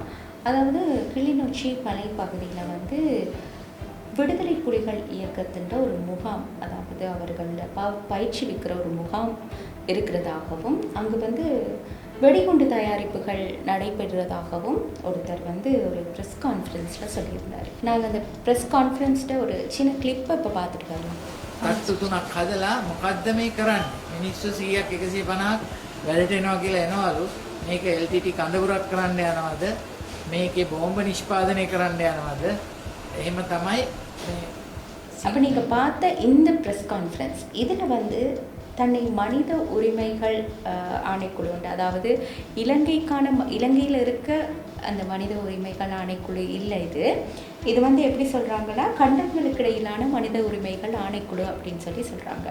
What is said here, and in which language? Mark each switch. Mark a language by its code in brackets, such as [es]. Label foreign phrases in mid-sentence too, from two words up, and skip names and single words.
[ta] அதாவது கிளிநொச்சி மலைப்பகுதியில் வந்து விடுதலை புலிகள் இயக்கத்தின் ஒரு முகாம், அதாவது அவர்கள் பயிற்சி விற்கிற ஒரு முகாம் இருக்கிறதாகவும், அங்கு வந்து வெடிகுண்டு தயாரிப்புகள் நடைபெறுவதாகவும் ஒருத்தர் வந்து ஒரு [en] press conference [ta] சொல்லியிருந்தார். நாங்கள் அந்த [en] press conference [ta] ஒரு சின்ன கிளிப்பை இப்போ பார்த்துட்டு வரலாம். [si] තත්තු තුනක් හදලා මොකද්ද මේ කරන්නේ? මිනිස්සු 100ක් 150ක් වැඩට එනවා කියලා එනවලු. මේක LTT කඳවුරක් කරන්න යනවද? මේකේ බෝම්බ නිෂ්පාදනය කරන්න යනවද? එහෙම තමයි මේ. [ta] அப்போ நீங்கள் பார்த்த இந்த [en] press conference [ta] இதில் வந்து தன்னை மனித உரிமைகள் ஆணைக்குழு உண்டு, அதாவது இலங்கையில் இருக்க அந்த மனித உரிமைகள் ஆணைக்குழு இல்லை, இது வந்து எப்படி சொல்கிறாங்கன்னா கண்டங்களுக்கு இடையிலான மனித உரிமைகள் ஆணைக்குழு அப்படின்னு சொல்கிறாங்க.